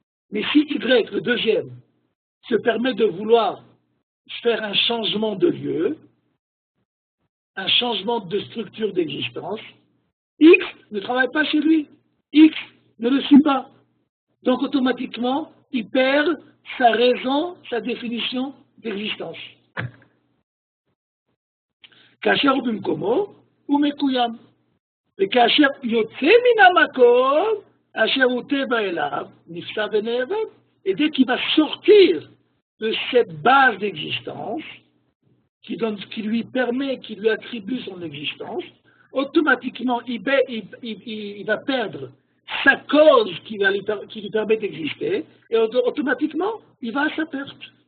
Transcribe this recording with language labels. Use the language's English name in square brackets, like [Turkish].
[French] Mais si Y, le deuxième, se permet de vouloir faire un changement de lieu, un changement de structure d'existence, X ne travaille pas chez lui. X ne le suit pas. Donc automatiquement, il perd sa raison, sa définition d'existence. [Hebrew] כאשר הוא במקומו, הוא מקוים. וכאשר יוצא מן המקום, אשר הוא טבע אליו, נפסע ונאבד. [French] Et dès qu'il va sortir de cette base d'existence, qui lui permet, qui lui attribue son existence, automatiquement, il va perdre sa cause qui lui permet d'exister, et automatiquement, il va à sa perte.